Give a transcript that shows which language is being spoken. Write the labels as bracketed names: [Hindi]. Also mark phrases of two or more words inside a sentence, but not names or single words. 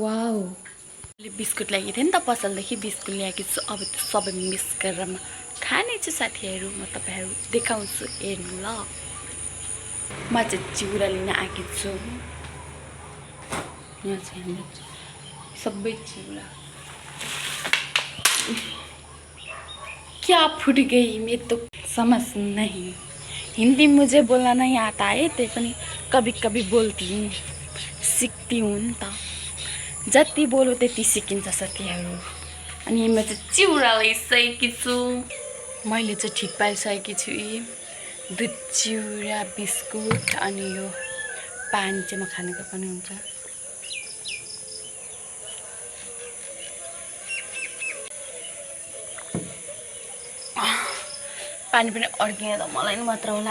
[Nepali] वाउ मैले बिस्कुट ल्याएको थिएँ नि त पसलदेखि बिस्कुट ल्याएकी छु। अब त्यो सबै मिक्स गरेर म खाने छु साथीहरू। म तपाईँहरू देखाउँछु हेर्नु ल। म चाहिँ चिउरा लिन आएकी छु। यहाँ चाहिँ सबै चिउरा क्या [Hindi] फुट गई मैं तो समझ नहीं। हिंदी मुझे बोलना नहीं आता है [Nepali] ते पनि [Hindi] कभी कभी बोलती हूँ सिक्ती हूँ [Nepali] नि त। जति बोलो त्यति सिकिन्छ साथीहरू। अनि म चाहिँ चिउरा ल्याइसकेकी छु। मैले चाहिँ ठिक पारिसकेकी छु। दुध चिउरा बिस्कुट अनि यो पानी चाहिँ म खानेको पनि हुन्छ। पानी पनि अड्किने त मलाई नि मात्र होला।